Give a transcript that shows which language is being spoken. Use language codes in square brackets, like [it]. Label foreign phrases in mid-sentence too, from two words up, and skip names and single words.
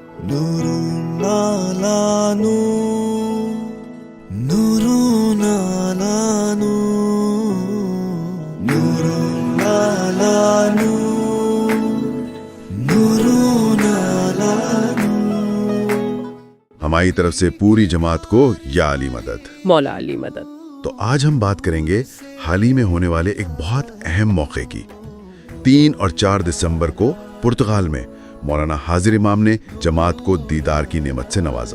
[ar] نورون علی نور، نورون علی نور، نورون علی نور، نورون علی نور۔ [ur] ہماری طرف سے پوری جماعت کو یا علی مدد۔ مولا علی مدد۔ تو آج ہم بات کریں گے حال ہی میں ہونے والے ایک بہت اہم موقع کی۔ 3 اور 4 دسمبر کو پرتگال میں مولانا حاضر امام نے جماعت کو دیدار کی نعمت سے نوازا۔